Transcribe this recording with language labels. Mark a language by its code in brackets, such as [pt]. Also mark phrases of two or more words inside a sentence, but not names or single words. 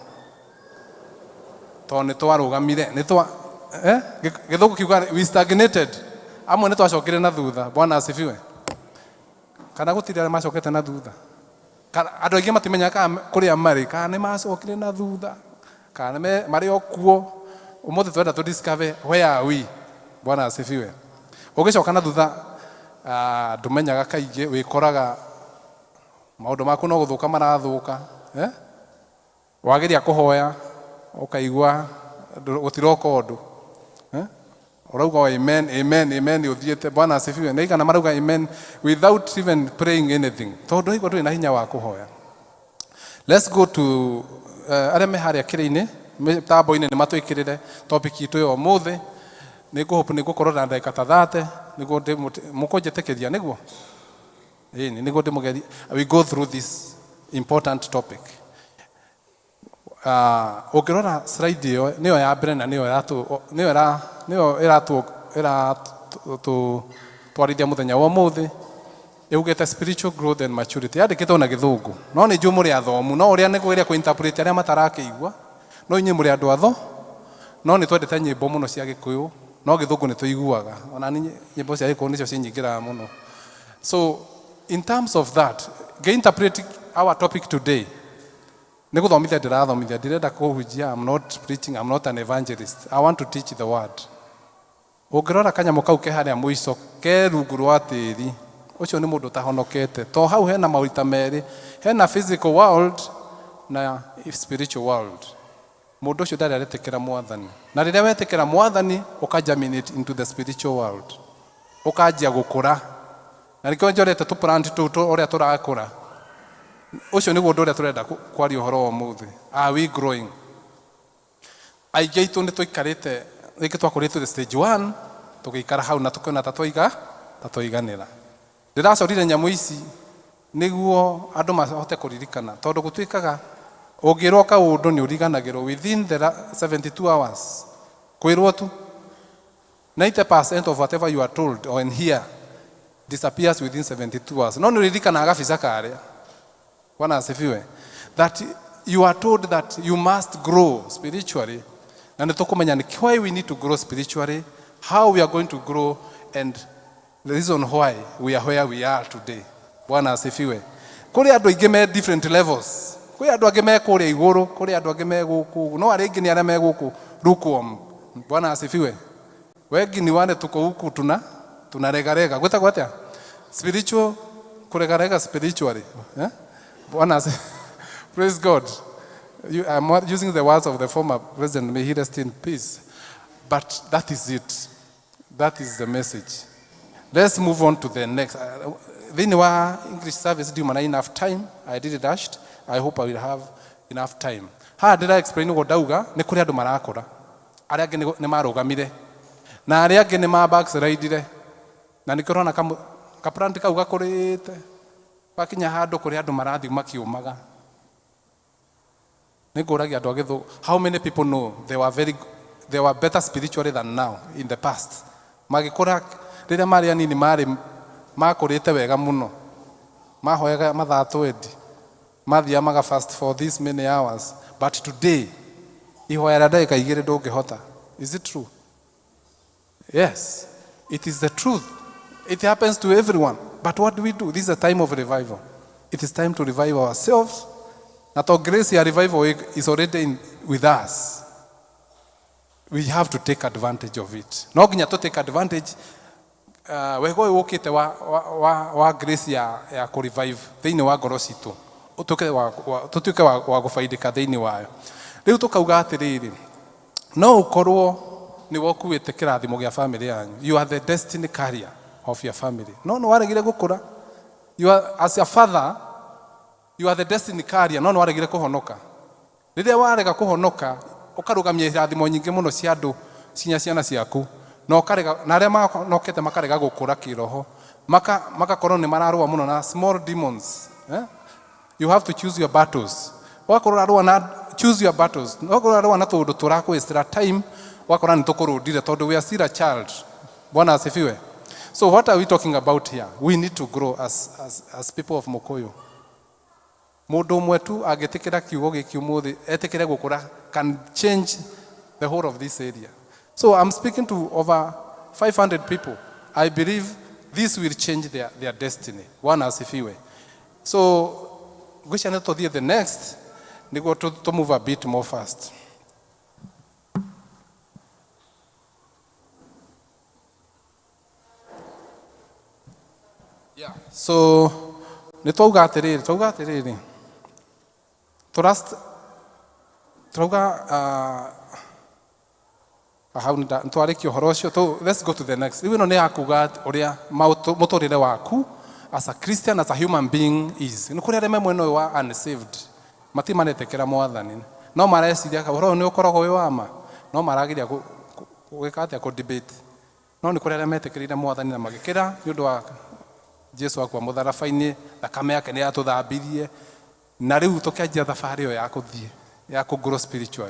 [ki] tondũ nĩ twarũgamire gĩthũngũ kiuga [en] we stagnated [ki] amwe nĩ twacokire na thutha Bwana asifiwe kana gũtirĩ arĩa macokete na thutha andũ aingĩ matimenyaga kũrĩa marĩ kana nĩ macokire na thutha kana marĩ o kuo ũmũthĩ twenda tũ [en] discover where are we [ki] Bwana asifiwe ũgĩcoka na thutha ndũmenyaga kaingĩ wĩkoraga maũndũ maku no gũthũka marathũka wageria kũhoya ũkaigua gũtiroka ũndũ ũrauga amen amen amen ũthiĩte Bwana asifiwe nĩ kana marauga amen [en] without even praying anything [ki] tondũ igua ndũrĩ na hinya wa kũhoya [en] let's go to [ki] arĩa me harĩa kĩrĩ-inĩ mĩtambo-inĩ nĩ matwĩkĩrĩre topic itũ ya ũmũthĩ nĩ ngũkorwo na ndagĩka ta 30 nĩguo mũkũnjĩtĩkĩria nĩguo ĩni nĩguo ndĩmũgeria [en] we go through this important topic [ki] ũngĩrora slide ĩyo nĩyo ya mbere na nĩyo ĩratwarithia mũthenya wa ũmũthĩ ĩugĩte [en] spiritual growth and maturity [ki] yandĩkĩtwo na gĩthũngũ no nĩ njũ mũrĩ athomu no ũrĩa nĩgũgeria kũ-interpret arĩa matarakĩigua no inyuĩ mũrĩ andũ atho no nĩ twendete nyĩmbo mũno cia Gĩkũyũ no gĩthũngũ nĩ tũiguaga ona nyĩmbo cia Gĩkũyũ nĩcio cinyingĩraga mũno [en] so in terms of that interpret our topic today [ki] nĩ gũthomithia ndĩrathomithia ndirenda kũhunjia [en] I'm not preaching I'm not an evangelist I want to teach the word [ki] ũngĩrora kanyamũ kau ke harĩa mũico ke rungu rwa tĩri ũcio nĩ mũndũ ũtahonokete to hau hena maũrita merĩ hena [en] physical world [ki] na [en] spiritual world [ki] mũndũ ũcio ndarĩ aretĩkĩra mwathani na rĩrĩa wetĩkĩra mwathani ũkagerminate [en] into the spiritual world [ki] ũkanjia gũkũra na rĩkĩo njorete tũplant tũu ũrĩa tũrakũra ũcio nĩguo ũndũ ũrĩa tũrenda kwaria ũhoro wa ũmũthĩ [en] are we growing [ki] aingĩ aitũ nĩ tũikarĩte rĩngĩ twakũrĩtwo stage 1 tũgĩikara hau na tũkĩona ta tũiganĩra ndĩracorire nyamũ ici nĩguo andũ mahote kũririkana tondũ gũtuĩkaga ũngĩrwo kaũndũ nĩ ũriganagĩrwo [en] within the 72 hours [ki] kwĩrwo tu [en] 90% of whatever you are told or in here disappears within 72 hours [ki] no nĩ ũririkanaga gabica karĩa Bwana asifiwe [en] that you are told that you must grow spiritually [ki] na nĩ tũkũmenya nĩ [en] why we need to grow spiritually how we are going to grow and the reason why we are where we are today [ki] Bwana asifiwe kũrĩ andũ aingĩ me [en] different levels [ki] kũrĩ andũ angĩ me kũrĩa igũrũ kũrĩ andũ angĩ me gũkũ no arĩa angĩ nĩ arĩa me gũkũ lukewarm Bwana asifiwe [sw] wengi ni wale tuko huku tunaregarega [ki] gwetagwo atĩa spiritual kuregarega spiritually Bwana [en] praise God I'm using the words of the former president may he rest in peace but that is it that is the message let's move on to the next [ki] thĩinĩ wa [en] English service [ki] ndiuma na [en] enough time I did it rushed I hope I will have enough time haha [ki] ndĩra explain ũguo ndauga nĩ kũrĩ andũ marakũra arĩa angĩ nĩ marũgamire na arĩa angĩ nĩ ma backslide na nĩ kũrona ka plant kau gakũrĩte bakinya handũ kũrĩ andũ marathiĩ makiumaga nĩ ngũragia andũ agĩthũ [en] how many people know they were better spiritually than now in the past [ki] magĩkũra rĩrĩa marĩ anini makũrĩte wega mũno mahoyaga mathaa 20 mathiamaga [en] fast for this many hours, but today [ki] ihoera ndagĩka 2 ndũngĩhota. [en] Is it true? Yes, it is the truth. It happens to everyone. But what do we do? This is a time of revival. It is time to revive ourselves. Na to grace ya revival is already with us. We have to take advantage of it. [ki] No nginya [en] to take advantage [ki] wego wokite wa grace ya ku revive thĩinĩ wa ngoro citũ. Tutuke wa gũfaidĩka thĩinĩ wayo. Rĩu tukauga atĩrĩrĩ, no ũkorwo nĩ wokuĩte kĩrathimo gĩa family yanyu. [en] You are the destiny carrier of your family. [ki] No waregire gũkũra. [en] You are, as a father, you are the destiny carrier. [ki] No waregire kũhonoka. Rĩrĩa warega kũhonoka, ũkarũgamia irathimo nyingĩ mũno cia andũ ciana ciaku. Na arĩa manokete makarega gũkũra kĩroho. Makakorwo nĩ mararũa mũno na small demons. [en] You have to choose your battles. Choose your battles. [ki] Wakorwo na tũndũ tũrakwĩstĩra time, wakorwo nĩ tũkũrũndire tondũ [en] we are still a child. [ki] Bwana asifiwe. [en] So what are we talking about here? We need to grow as people of Mukoyo. [ki] Mũndũ ũmwe tu angĩtĩkĩra kiugo gĩkĩ ũmũthĩ etĩkĩre gũkũra [en] can change the whole of this area. So I'm speaking to over 500 people. I believe this will change their destiny. [ki] Bwana asifiwe. [en] So [ki] gwisha nĩtũthiĩ [en] the next nĩguo to move a bit more fast. Yeah. [ki] So nĩtwauga atĩrĩrĩ twarĩkia ũhoro ũcio. [en] Let's go to the next. [ki] Rĩu ĩno nĩ yakuga ũrĩa mũtũrĩre waku [en] as a Christian, as a human being is. [ki] Nĩ kũrĩ arĩa me mwena ũyũ wa unsaved, matimanetĩkĩra Mwathani, no mareciria ũhoro ũyũ nĩ ũkoragwo wĩ wa ma, no marageria gwĩka atĩa kũ-debate. No nĩ kũrĩ arĩa metĩkĩrĩire Mwathani na magĩkĩra nĩ ũndũ wa Jesu akua mũtharabai-inĩ, thakame yake nĩ yatũthambirie, na rĩu tũkĩanjia thabarĩ ĩyo ya kũthiĩ ya kũ-grow spiritually.